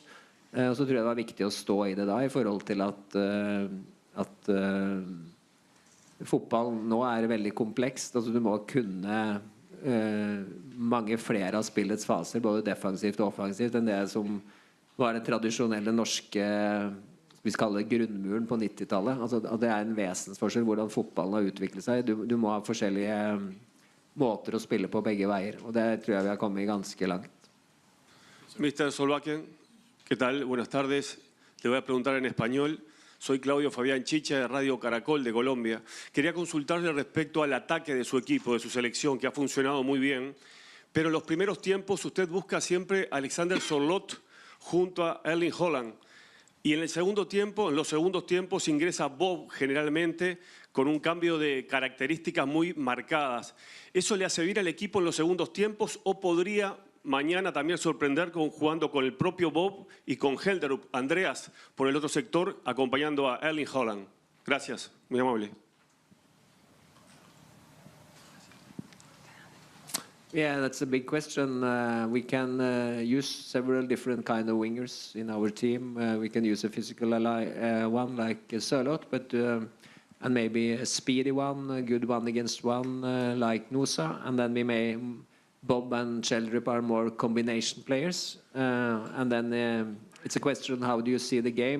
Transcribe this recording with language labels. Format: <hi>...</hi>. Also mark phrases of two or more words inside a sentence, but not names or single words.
<no>Og så tror jeg det var viktig å stå I det da, I forhold til at fotball nå det veldig komplekst, altså du må kunne mange flere av spillets faser, både defensivt og offensivt, enn det som var den tradisjonelle norske, vi kaller det grunnmuren på 90-tallet. Altså, det en vesensforskjell hvordan fotballen har utviklet seg. Du må ha forskjellige måter å spille på begge veier, og det tror jeg vi har kommet ganske langt.</no> <es>Mr. Solbakken, ¿qué tal? Buenas tardes. Le voy a preguntar en español. Soy Claudio Fabián Chicha de Radio Caracol de Colombia. Quería consultarle respecto al ataque de su equipo, de su selección, que ha funcionado muy bien, pero en los primeros tiempos usted busca siempre a Alexander Sørloth junto a Erling Haaland. Y en los segundos tiempos ingresa Bob generalmente con un cambio de características muy marcadas. ¿Eso le hace bien al equipo en los segundos tiempos o podría mañana también sorprender jugando con el propio Bob y con Helderup, Andreas por el otro sector, acompañando a Erling Haaland? Gracias, muy amable.</es> <en>Yeah, that's a big question. We can use several different kind of wingers in our team. We can use a physical one like Sørloth, but and maybe a speedy one, a good one against one like Nusa, and then we may Bob and Sheldrup are more combination players, and then it's a question: how do you see the game?</en>